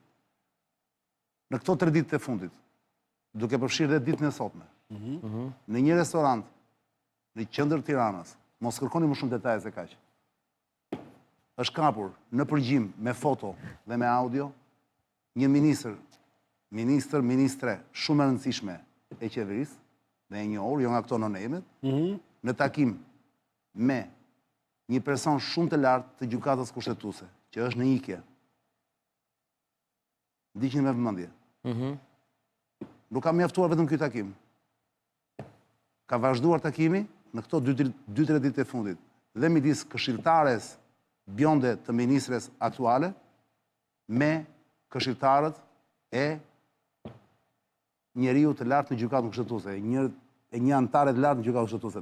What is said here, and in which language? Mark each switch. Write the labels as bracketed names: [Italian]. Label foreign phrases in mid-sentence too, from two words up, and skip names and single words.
[Albanian] Në këto 3 ditë të fundit, duke përfshirë dhe ditën e sotme, në një restorant në qendër Tiranës, mos kërkoni më shumë detaje se kaq. Është kapur në përgjim me foto dhe me audio një ministre shumë e rëndësishme e qeverisë dhe e njohur, jo nga këto no-name-et, në takim me një person shumë të lartë të gjykatës kushtetuese, që është në ikje. Ndiqni me vëmendje. Nuk ka mjaftuar vetëm ky takim. Ka vazhduar takimi në këto 2-3 ditë e fundit dhe midis këshilltares bjonde të ministres aktuale me këshilltarët e njeriu të lartë në gjykatën kushtetuese, e një antare të lartë në gjykatën kushtetuese.